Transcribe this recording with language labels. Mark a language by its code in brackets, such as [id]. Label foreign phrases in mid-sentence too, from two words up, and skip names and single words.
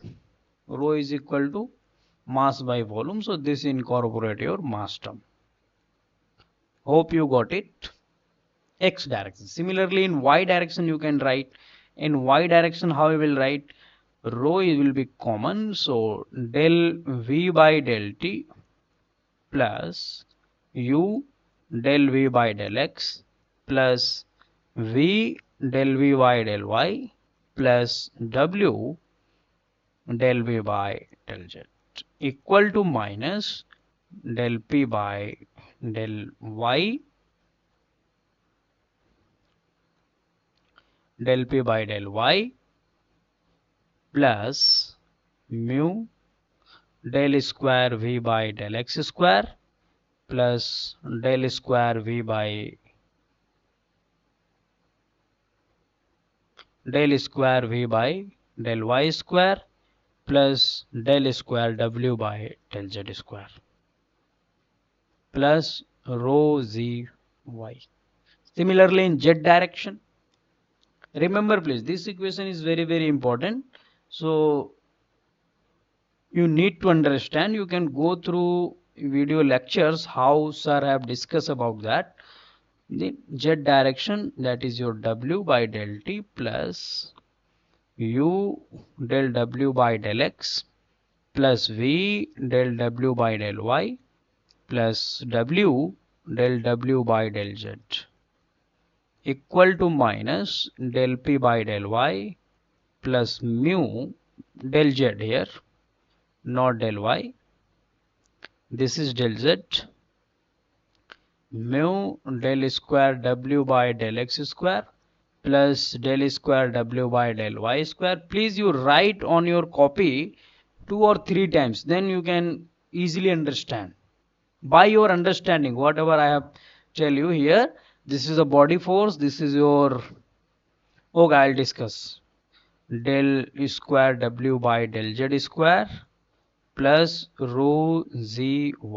[en] Rho is equal to mass by volume, so this incorporate your mass term. Hope you got it. X direction. Similarly in y direction you can write, in y direction how you will write, rho will be common, so del v by del t plus u del v by del x plus v del v by del y plus w del v by del z equal to minus del p by del y del p by del y plus mu del square v by del x square plus del square v by del square v by del y square plus del square w by del z square plus rho z y. Similarly in z direction, remember please this equation is very important, so you need to understand. You can go through video lectures how sir have discussed about that. The z direction, that is your w by del t plus u del w by del x plus v del w by del y plus w del w by del z equal to minus del P by del Y plus mu del Z here, not del Y. This is del Z, mu del square W by del X square plus del square W by del Y square. Please you write on your copy 2 or 3 times, then you can easily understand. By your understanding, whatever I have tell you here, this is a body force, this is your, okay, I'll discuss. Del square W by del Z square plus rho zy.